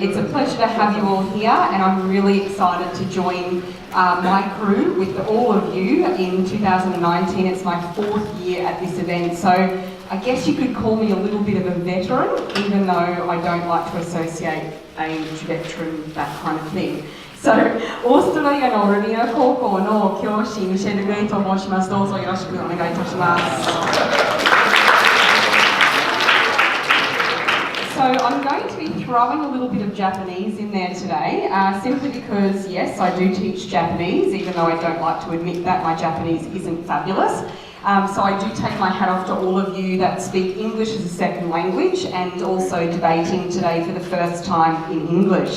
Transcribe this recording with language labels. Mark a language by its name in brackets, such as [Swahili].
[English] It's a pleasure to have you all here, and I'm really excited to join my crew with all of you in 2019. It's my 4th year at this event, so I guess you could call me a little bit of a veteran, even though I don't like to associate age, veteran, that kind of thing. [Japanese] So, オーストラリアのロビナ高校の教師ミシェル・グレイと申します。どうぞよろしくお願いいたします。 [English] So I'm going to be throwing a little bit of Japanese in there today, simply because, yes, I do teach Japanese, even though I don't like to admit that my Japanese isn't fabulous. So I do take my hat off to all of you that speak English as a second language and also debating today for the first time in English.